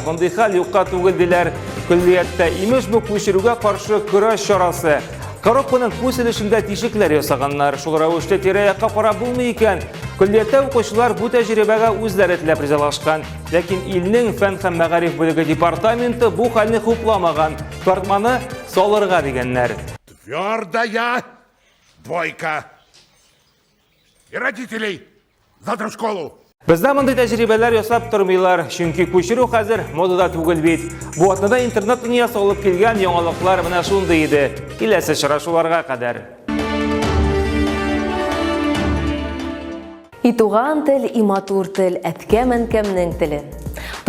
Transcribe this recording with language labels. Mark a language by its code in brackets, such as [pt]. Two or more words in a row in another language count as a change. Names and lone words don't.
[tt] Мондый хәл юкка түгел диләр. Күллияттә имеш бу күчерүгә каршы көрәш чарасы. Коробканың күселешендә тишекләр ясаганнар. Шул рәвештә тирә-якка карап булмый икән. Күллияттә укучылар бу тәҗрибәгә үзләре теләп ризалашкан. Ләкин илнең фән һәм мәгариф бүлеге департаменты бу хәлне хупламаган. Тартманы салырга дигәннәр. [ru] Твердая двойка. И родителей завтра в школу. [tt] Бездә мондый тәҗрибәләр ясап тормыйлар, чөнки күчерү хәзер модада түгел бит. Бу атнада интернет дөньясы алып килгән яңалыклар менә шундый иде. Киләсе очрашуларга кадәр. И туган тел, и матур тел, әткә-мәнкәмнең теле.